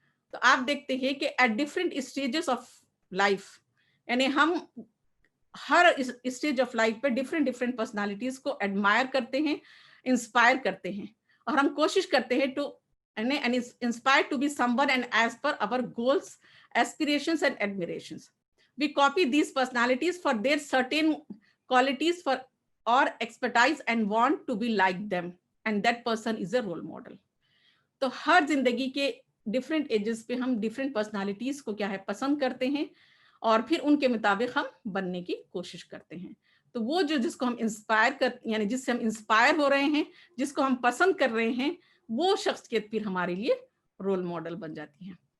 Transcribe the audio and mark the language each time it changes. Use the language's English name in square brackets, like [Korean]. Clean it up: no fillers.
[Urdu] تو آپ دیکھتے ہیں کہ [English] at different stages of life [Urdu] یعنی ہم ہر اسٹیج آف لائف پہ ڈفرینٹ پرسنالٹیز کو ایڈمائر کرتے ہیں، انسپائر کرتے ہیں اور ہم کوشش کرتے ہیں [English] To inspired to be someone and as per our goals, aspirations and admirations. We copy these personalities for their certain qualities for or expertise and want to be like them, and that person is a role model. [Urdu] تو ہر زندگی کے different ages پہ ہم different personalities کو کیا ہے پسند کرتے ہیں اور پھر ان کے مطابق ہم بننے کی کوشش کرتے ہیں. تو وہ جس کو ہم انسپائر یعنی جس سے ہم انسپائر ہو رہے ہیں، جس کو ہم پسند کر رہے ہیں، وہ شخصیت پھر ہمارے لیے رول ماڈل بن جاتی ہے.